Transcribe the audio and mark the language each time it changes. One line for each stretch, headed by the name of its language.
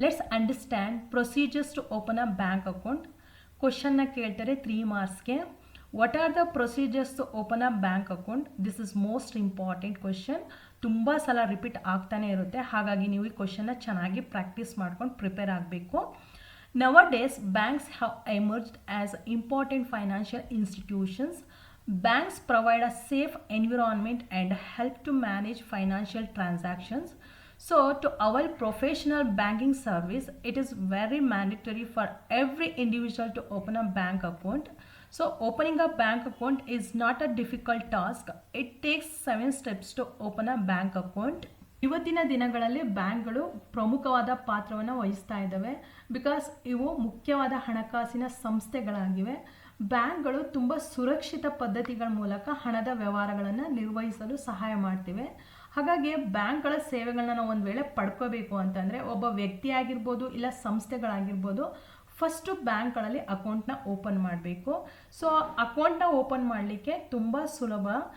English: Let's understand procedures to open a bank account.
Kannada: ಕ್ವಶನ್ನ ಕೇಳ್ತಾರೆ 3 ಮಾರ್ಕ್ಸ್ಗೆ.
English: What are the procedures to open a bank account? This is most important question.
Kannada: ತುಂಬ ಸಲ repeat ಆಗ್ತಾನೆ ಇರುತ್ತೆ, ಹಾಗಾಗಿ ನೀವು ಈ ಕ್ವಶನ್ನ ಚೆನ್ನಾಗಿ ಪ್ರಾಕ್ಟೀಸ್ ಮಾಡ್ಕೊಂಡು ಪ್ರಿಪೇರ್ ಆಗಬೇಕು.
English: Nowadays, banks have emerged as important financial institutions. Banks provide a safe environment and help to manage financial transactions. So, to avail professional banking service, it is very mandatory for every individual to open a bank account. So, opening a bank account is not a difficult task. It takes 7 steps to open a bank account.
Kannada: ಇವತ್ತಿನ ದಿನಗಳಲ್ಲಿ ಬ್ಯಾಂಕ್ಗಳು ಪ್ರಮುಖವಾದ ಪಾತ್ರವನ್ನು ವಹಿಸ್ತಾ ಇದ್ದಾವೆ. Because ಇವು ಮುಖ್ಯವಾದ ಹಣಕಾಸಿನ ಸಂಸ್ಥೆಗಳಾಗಿವೆ. ಬ್ಯಾಂಕ್ಗಳು ತುಂಬ ಸುರಕ್ಷಿತ ಪದ್ಧತಿಗಳ ಮೂಲಕ ಹಣದ ವ್ಯವಹಾರಗಳನ್ನು ನಿರ್ವಹಿಸಲು ಸಹಾಯ ಮಾಡ್ತಿವೆ. ಹಾಗಾಗಿ ಬ್ಯಾಂಕ್ಗಳ ಸೇವೆಗಳನ್ನ ನಾವು ಒಂದು ವೇಳೆ ಪಡ್ಕೋಬೇಕು ಅಂತಂದರೆ ಒಬ್ಬ ವ್ಯಕ್ತಿ ಆಗಿರ್ಬೋದು ಇಲ್ಲ ಸಂಸ್ಥೆಗಳಾಗಿರ್ಬೋದು, ಫಸ್ಟು ಬ್ಯಾಂಕ್ಗಳಲ್ಲಿ ಅಕೌಂಟ್ನ ಓಪನ್ ಮಾಡಬೇಕು. ಸೊ ಅಕೌಂಟ್ನ ಓಪನ್ ಮಾಡಲಿಕ್ಕೆ ತುಂಬ ಸುಲಭ.